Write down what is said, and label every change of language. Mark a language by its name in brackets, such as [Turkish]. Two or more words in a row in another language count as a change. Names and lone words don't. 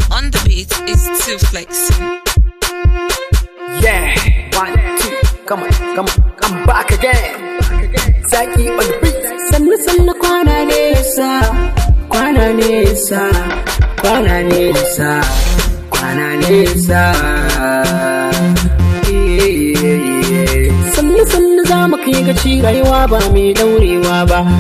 [English] On the beat is Too Flexing. Yeah, one, two, come on, come on, I'm back again. Zaki on the beat. [Hausa] Sannu, sannu, kwana nesa, kwana nesa, kwana nesa, kwana nesa. [English] Yeah, yeah, yeah. [Hausa] Sannu sannu za mu kai gaci, rayuwa ba mai daurewa ba.